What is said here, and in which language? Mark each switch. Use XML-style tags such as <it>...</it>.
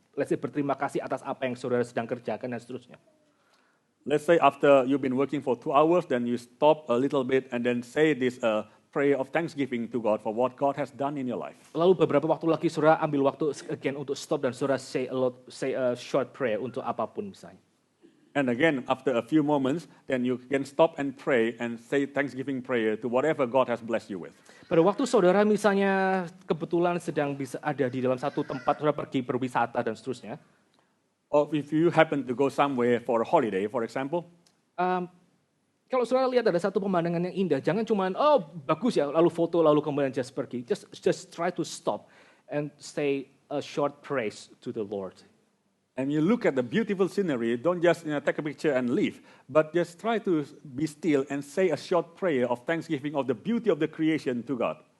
<en>Let's say</en> <id>berterima kasih atas apa yang saudara sedang kerjakan dan seterusnya.</id> <en>Let's say after you've been working for 2 hours, then you stop a little bit and then say this prayer of thanksgiving to God for what God has done in your life.</en> <id>Lalu beberapa waktu lagi saudara ambil waktu again untuk stop dan saudara</id> <en>say a short prayer</en> <id>untuk apapun misalnya.</id> <en>And again, after a few moments, then you can stop and pray and say thanksgiving prayer to whatever God has blessed you with.</en> <id>Pada waktu saudara misalnya kebetulan sedang bisa ada di dalam satu tempat, saudara pergi berwisata dan seterusnya.</id> <en>Or if you happen to go somewhere for a holiday, for example.</en> <id>Kalau saudara lihat ada satu pemandangan yang indah, jangan cuma oh bagus ya, lalu foto lalu kemudian just pergi.</id> <en>Just try to stop and say a short praise to the Lord. And you look at the beautiful scenery, don't just take a picture and leave, but just try to be still and say a short prayer of thanksgiving of the beauty of the creation to God.</en>